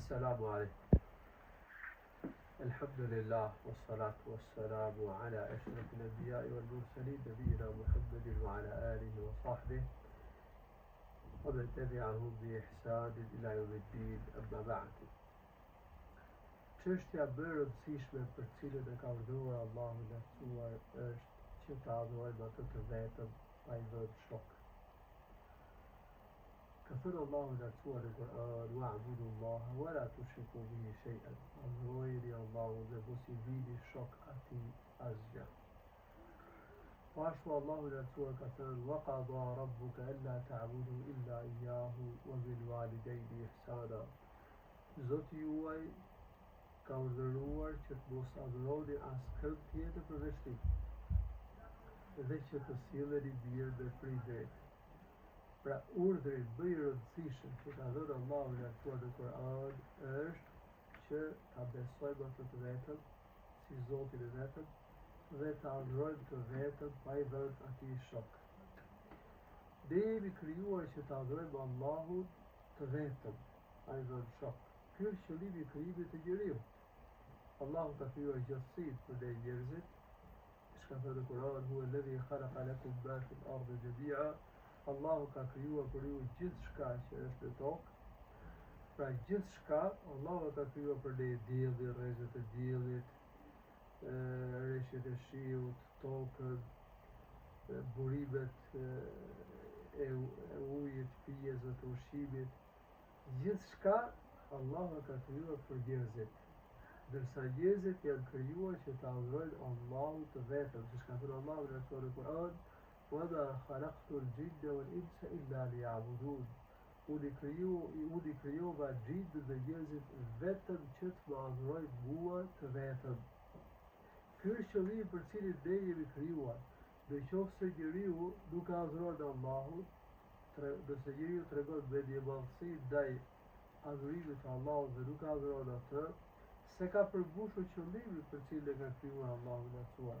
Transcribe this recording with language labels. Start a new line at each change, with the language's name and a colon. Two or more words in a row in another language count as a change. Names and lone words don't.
Arabic: السلام عليكم. الحمد لله والصلاة والسلام على أشرف الأنبياء والمرسلين نبينا محمد وعلى آله وصحبه ومن تبعهم بإحسان إلى يوم الدين أما بعد.
Albanian: Çështja më e rëndësishme për cilën e ka urdhëruar Allahu i lartësuar është që ta adhurojmë atë të vetëm pa i dhënë shok. Ka thënë Allahu i lartësuar në Kur'an:
Arabic: "واعبدوا الله ولا تشركوا به شيئا."
Albanian: Adhurojeni Allahun dhe mos i vini shok atij asgjë. Po ashtu Allahu i lartësuar ka thënë:
Arabic: "وقضى ربك ألا تعبدوا إلا إياه وبالوالدين إحسانا."
Albanian: Zoti juaj ka urdhëruar që të mos adhuroni askënd tjetër përveç tij dhe që të silleni mirë me prindërit. Pra urdhri më i rëndësishëm që ka dhënë Allahu i lartësuar në Kur'an është që ta besojmë atë të vetëm si Zotin e vetëm dhe ta adhurojmë të vetëm pa i dhënë atij shok. Ne jemi krijuar që ta adhurojmë Allahun të vetëm pa i dhënë shok. Ky është qëllimi i krijimit të njeriu. Allahu ka krijuar gjithësinë për ne njerëzit. Shka thënë në Kur'an:
Arabic: "هو الذي خلق لكم ما في الأرض جميعا."
Albanian: Allahu ka krijuar për ju gjithçka që është në tokë. Pra gjithçka Allahu ka krijuar për ne: diellin, rrezet e diellit, rreshtet e shiut, tokën, burimet e ujit, pjesët e ushqimit. Gjithçka Allahu ka krijuar për njerëzit. Dërsa njerëzit janë krijuar që ta adhurojnë Allahun të vetëm, siç ka thënë Allahu në Kur'an:
Arabic: "وما خلقت الجن والإنس إلا ليعبدون."
Albanian: Unë i krijova gjindët dhe njerëzit vetëm që të më adhurojnë mua të vetëm. Ky është qëllimi për cilin ne jemi krijuar. Nëse njeriu nuk adhuron Allahun, nëse njeriu tregon mendjemallësi ndaj adhurimit të Allahut dhe nuk adhuron atë, se ka përmbushur qëllimin për cilin e ka krijuar Allahu i lartësuar.